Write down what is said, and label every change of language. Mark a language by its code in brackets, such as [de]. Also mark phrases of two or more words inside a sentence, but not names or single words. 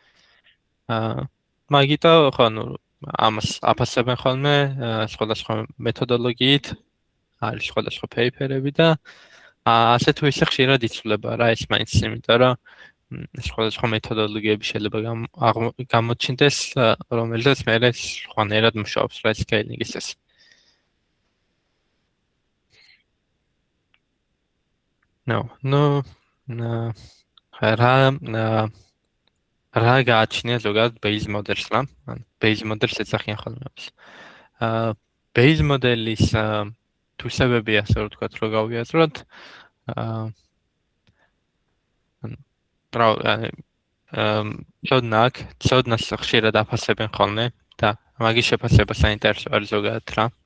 [ka] მაგიტო ხო ნუ ამას აფასებენ ხოლმე სხვადასხვა მეთოდოლოგიით, არის სხვადასხვა პეიპერები და ასე თუ ისე ხშირად იცვლება რა ეს მაინც, იმიტომ რომ სხვადასხვა მეთოდოლოგიები შეიძლება გამოჩნდეს, რომელზეც მე სხვანაირად მუშაობს რა სკეილინგის ეს. ნუ რა გააჩნია ზოგადად [en] base models [ka] რა? ან [en] base models [ka] ეცახიან ხოლმე ამას. base modelis თვისებები ასე რომ ვთქვათ, რომ გავიაზროთ, ცოდნას ხშირად აფასებენ ხოლმე და მაგის შეფასება საინტერესო არის ზოგადად რა.